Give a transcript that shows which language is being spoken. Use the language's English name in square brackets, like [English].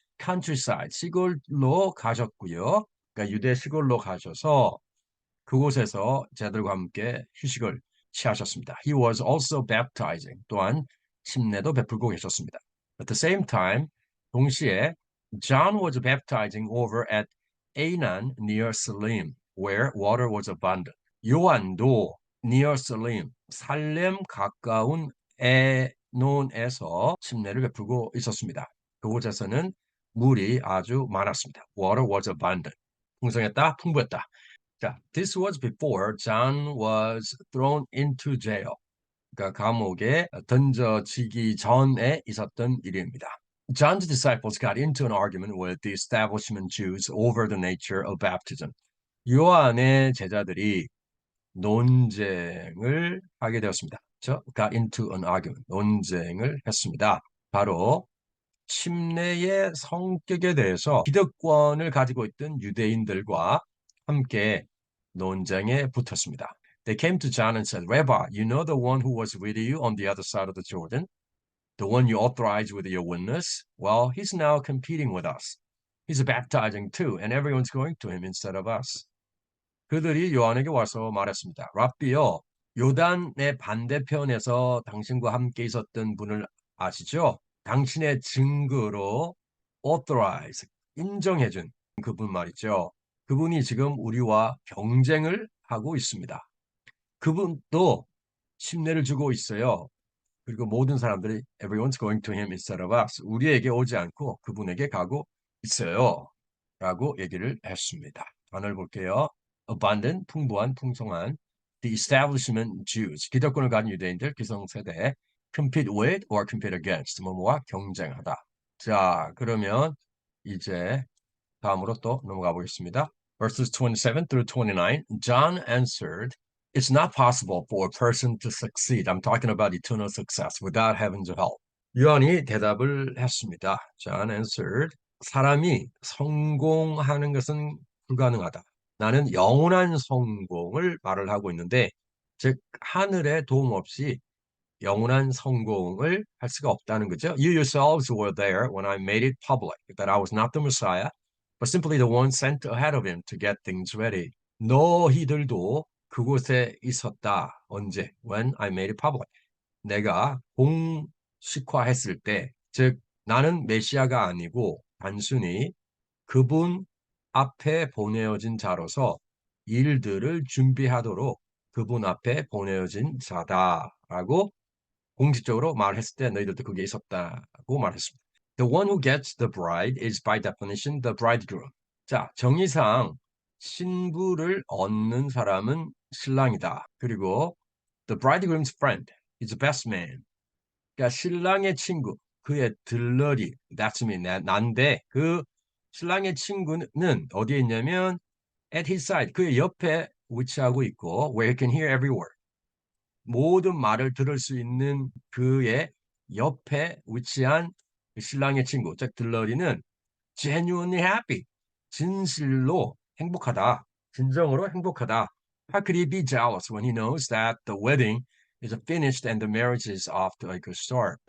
[Korean] countryside, 시골로 가셨고요. 그러니까 유대 시골로 가셔서 그곳에서 제자들과 함께 휴식을 취하셨습니다. [English] He was also baptizing. [Korean] 또한 침례도 베풀고 계셨습니다. [English] At the same time, [Korean] 동시에 [English] John was baptizing over at Aenon near Salim, where water was abundant. [Korean] 요한도 near Salim, 살렘 가까운 에논에서 침례를 베풀고 있었습니다. 그곳에서는 물이 아주 많았습니다. [English] Water was abundant. [Korean] 풍성했다, 풍부했다. [English] 자, this was before John was thrown into jail. [Korean] 그러니까 감옥에 던져지기 전에 있었던 일입니다. [English] John's disciples got into an argument with the establishment Jews over the nature of baptism. [Korean] 요한의 제자들이 논쟁을 하게 되었습니다. [English] got into an argument, [Korean] 논쟁을 했습니다. 바로 침례의 성격에 대해서 기득권을 가지고 있던 유대인들과 함께 논쟁에 붙었습니다. [English] They came to John and said, Rabbi, you know the one who was with you on the other side of the Jordan, the one you authorized with your witness? Well, he's now competing with us. He's baptizing too, and everyone's going to him instead of us. [Korean] 그들이 요한에게 와서 말했습니다. 랍비요, 요단의 반대편에서 당신과 함께 있었던 분을 아시죠? 당신의 증거로 authorize, 인정해준 그분 말이죠. 그분이 지금 우리와 경쟁을 하고 있습니다. 그분도 침례를 주고 있어요. 그리고 모든 사람들이 [English] everyone's going to him instead of us. [Korean] 우리에게 오지 않고 그분에게 가고 있어요. 라고 얘기를 했습니다. 단어를 볼게요. abundant, 풍부한, 풍성한. The establishment Jews, 기득권을 가진 유대인들, 기성세대. compete with or compete against, 뭐뭐와 경쟁하다. 자, 그러면 이제 다음으로 또 넘어가 보겠습니다. [English] Verses 27 through 29, John answered, It's not possible for a person to succeed. I'm talking about eternal success without heaven's help. [Korean] 요한이 대답을 했습니다. [English] John answered, [Korean] 사람이 성공하는 것은 불가능하다. 나는 영원한 성공을 말을 하고 있는데, 즉 하늘의 도움 없이 영원한 성공을 할 수가 없다는 거죠. [English] You yourselves were there when I made it public that I was not the Messiah, but simply the one sent ahead of him to get things ready. [Korean] 너희들도 그곳에 있었다. 언제? [English] When I made it public. [Korean] 내가 공식화했을 때, 즉 나는 메시아가 아니고 단순히 그분 앞에 보내어진 자로서 일들을 준비하도록 그분 앞에 보내어진 자다라고 공식적으로 말했을 때 너희들도 그게 있었다고 말했습니다. [English] The one who gets the bride is by definition the bridegroom. [Korean] 자, 정의상 신부를 얻는 사람은 신랑이다. 그리고 [English] the bridegroom's friend is the best man. [Korean] 그러니까 신랑의 친구, 그의 들러리, [English] that's me, [Korean] 난데 그 신랑의 친구는 어디에 있냐면 at his side, 그의 옆에 위치하고 있고 [English] where he can hear every word. [Korean] 모든 말을 들을 수 있는 그의 옆에 위치한 신랑의 친구, 즉 들러리는 [English] genuinely happy, [Korean] 진실로 행복하다, 진정으로 행복하다. [English] How could he be jealous when he knows that the wedding is finished and the marriage is off to a good start?